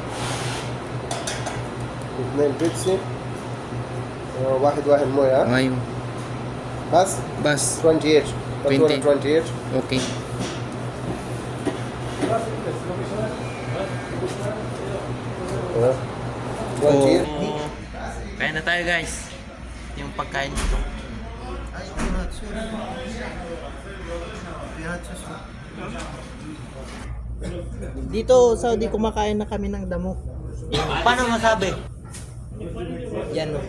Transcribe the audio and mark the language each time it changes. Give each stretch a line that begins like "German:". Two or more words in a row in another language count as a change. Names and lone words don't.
Arabic: 2 بيبسي. واحد موية. أيوة بس بس 28. فاتورة 20. 28. أوكي أيوة. 28.
Filipino: Kain na tayo, guys. Yung pagkain dito. Dito, Saudi, kumakain na kami ng damo. Paano masabi? Yan, no?